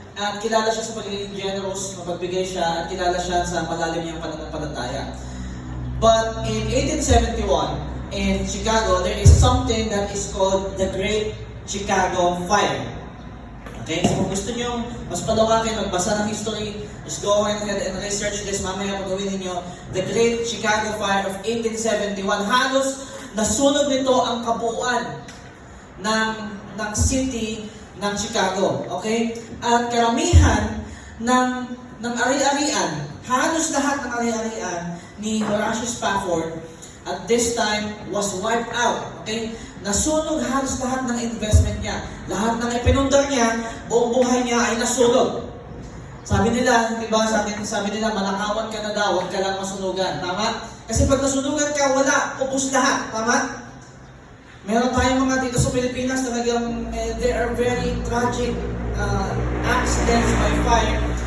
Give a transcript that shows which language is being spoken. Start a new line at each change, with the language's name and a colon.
Filipino: at kilala siya sa pagiging generous, mapagbigay siya, at kilala siya sa malalim niyang pananampalataya.
English: But in 1871, in Chicago, there is something that is called the Great Chicago Fire.
Filipino: Okay, so kung gusto nyo mas palawakin, magbasa ng history,
English: just go ahead and research this.
Filipino: Mamaya pag-gawin ninyo, the Great Chicago Fire of 1871. Halos nasunog nito ang kabuuan ng city ng Chicago. Okay? At karamihan ng ari-arian, halos lahat ng ari-arian ni Horatio Spafford
English: at this time was wiped out. Okay?
Filipino: Nasunog halos lahat ng investment niya. Lahat ng ipinundar niya, buong buhay niya ay nasunog. Sabi nila, di ba, sabi nila, manakawan ka na daw, huwag ka lang masunugan. Tama? Kasi pag nasunugan ka, wala, ubus lahat. Tama? Meron tayong mga dito sa Pilipinas talagang
English: there are very tragic accidents by fire.